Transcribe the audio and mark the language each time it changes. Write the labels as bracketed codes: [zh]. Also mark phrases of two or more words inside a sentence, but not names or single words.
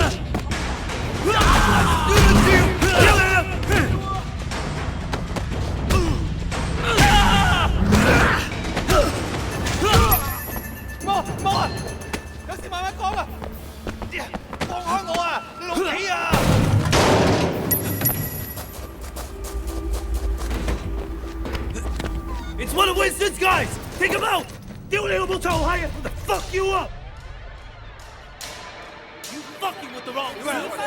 [yue] 冇啊！有事慢慢講啊！放開我啊！你老幾啊！ [en] It's one of Winston's guys! Take him out! [yue] 屌你老母臭閪啊 ！ [en] Fuck you up! You fucking with the wrong crowd!